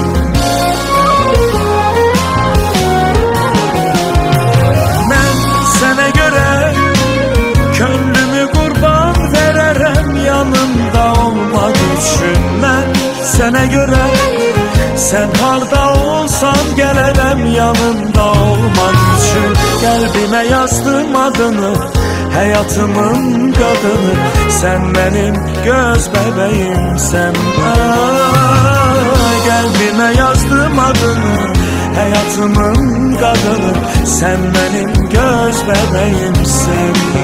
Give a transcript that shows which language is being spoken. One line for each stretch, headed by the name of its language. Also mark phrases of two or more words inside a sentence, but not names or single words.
Azerbaijani: Mən sənə görə könlümü qurban verərəm yanımda olmaq üçün Mən sənə görə sən harda olsan gələrəm yanımda olmaq üçün Qəlbimə yazdım adını
Turkish: Hayatımın kadını Sen benim göz bebeğimsen Kalbime yazdım adını Hayatımın kadını Sen benim göz bebeğimsen